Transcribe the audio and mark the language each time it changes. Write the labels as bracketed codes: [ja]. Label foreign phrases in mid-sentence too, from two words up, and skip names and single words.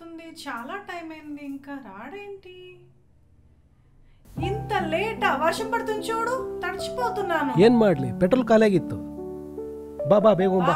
[te] చాలా టైం అయింది, ఇంకా రాడేంటి? ఇంత లేటా? వర్షం పడుతుంది చూడు, తడిచిపోతున్నాను. [kn] ಏನ್ ಮಾಡ್ಲಿ, ಪೆಟ್ರೋಲ್ ಖಾಲಿ ಆಗಿತ್ತು. ಬಾ ಬಾ ಬೇಗ ಬಾ.